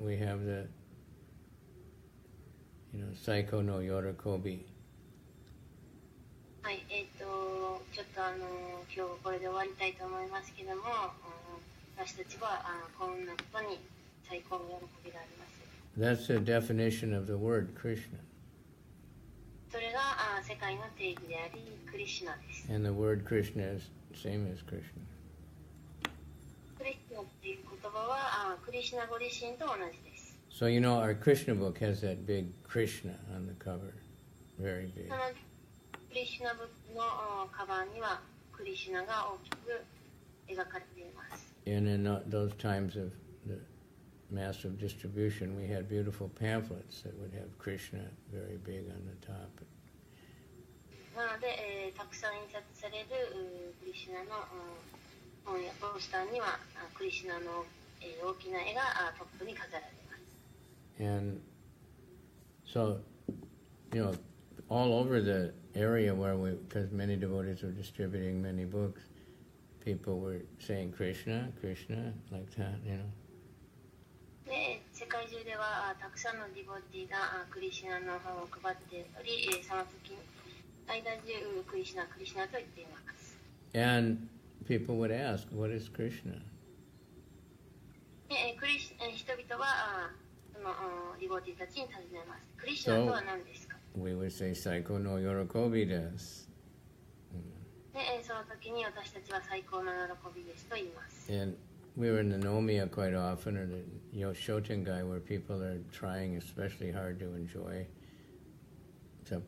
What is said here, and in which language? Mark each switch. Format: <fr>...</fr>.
<en>We have the</en> <ja>Saiko no Yorokobi. はい、ちょっと今日これで終わりたいと思いますけども、私たちはこんなことに最高の喜びがあります。</ja> <en>That's the definition of the word Krishna.</en> <ja>世界の定義であり、クリシュナです。</ja> <en>And the word Krishna is same as Krishna.</en> <ja>クリシュナっていう言葉はクリシュナご自身と同じです。</ja> <en>So you know our Krishna book has that big Krishna on the cover, very big.</en> <ja>そのクリシュナブックのカバーにはクリシュナが大きく描かれています。</ja> <en>And in those times of the massive distribution, we had beautiful pamphlets that would have Krishna very big on the top.</en> <ja>なので、たくさん印刷されるクリシュナの本やポスターにはクリシュナの大きな絵がトップに飾られます。</ja> <en>And so, you know, all over the area where because many devotees were distributing many books, people were saying Krishna, Krishna, like that, you know.</en> <ja>で、世界中ではたくさんのディボティがクリシュナの本を配っており、その時間中クリシュナ、クリシュナと言っています。</ja> <en>And people would ask, what is Krishna?</en> <ja>で、人々はそのディボティたちに尋ねます。クリシュナとは何ですか？</ja> <en>We would say,</en> <ja>Saiko no yorokobi desu. で、その時に私たちは最高の喜びですと言います。</ja> <en>And we were in the Nomiya quite often, or the Yoshotengai, where people are trying especially hard to enjoy separate</en>